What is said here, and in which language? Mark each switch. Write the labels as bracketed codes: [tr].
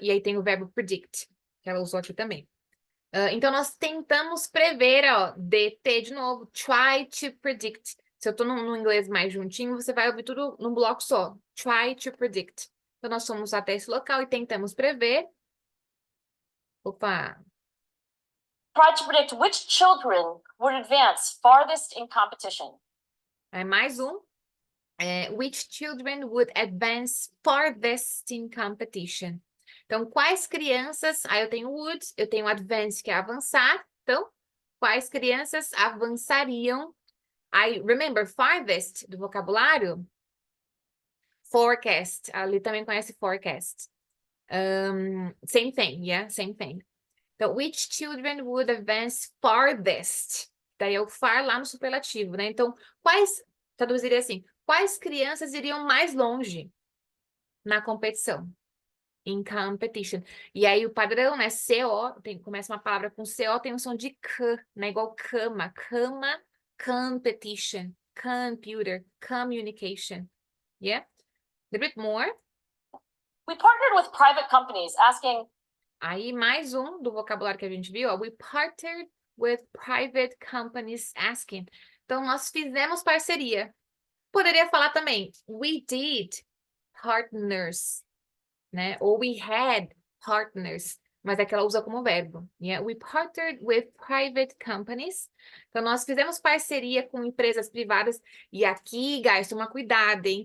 [pt] E aí tem o verbo predict, que ela usou aqui também. Então, nós tentamos prever, ó, DT de novo, [en] try to predict. [pt] Se eu tô no inglês mais juntinho, você vai ouvir tudo num bloco só. Try to predict. Então, nós fomos até esse local e tentamos prever. Opa! [en] Try to predict which children would advance farthest in competition. [pt] Aí, mais um. [en] Which children would advance farthest in competition? [pt] Então, quais crianças... Aí eu tenho would, eu tenho advance, que é avançar. Então, quais crianças avançariam? [en] I remember farthest do vocabulário. Forecast. [pt] Ali também conhece forecast. [en] Same thing, yeah, same thing. Então, which children would advance farthest? [pt] Daí é o far lá no superlativo, né? Então, traduziria assim, quais crianças iriam mais longe na competição? [en] In competition. [pt] E aí o padrão, né? CO, começa uma palavra com CO, tem um som de C, né? Igual cama. Cama, competition. [en] Computer, communication. Yeah? A little bit more. We partnered with private companies asking, [pt] Aí mais um do vocabulário que a gente viu, ó. [en] We partnered with private companies asking. [pt] Então, nós fizemos parceria. Poderia falar também, [en] we did partners, [pt] né? Ou we had partners, mas é que ela usa como verbo. [en] Yeah? We partnered with private companies. [pt] Então, nós fizemos parceria com empresas privadas. E aqui, guys, toma cuidado, hein?